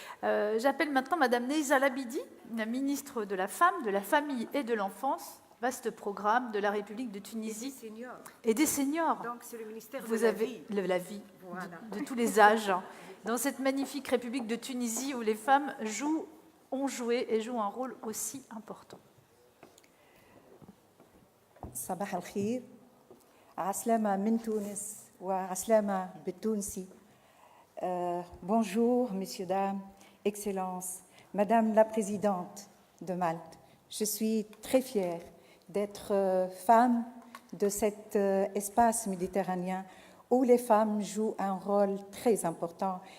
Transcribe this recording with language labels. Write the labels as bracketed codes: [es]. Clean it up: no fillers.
[fr] J'appelle maintenant Madame Neyza Labidi, la ministre de la Femme, de la Famille et de l'Enfance. Vaste programme de la République de Tunisie. Et des seniors. Donc, c'est le ministère Vous de la avez vie. la vie Voilà. de tous les âges. Dans cette magnifique République de Tunisie où les femmes ont joué et jouent un rôle aussi important. [ar] صباح الخير، عسلامة من تونس وعسلامة بالتونسي. [fr] Bonjour, messieurs, dames, Excellences, Madame la Présidente de Malte. Je suis très fière d'être femme de cet espace méditerranéen où les femmes jouent un rôle très important.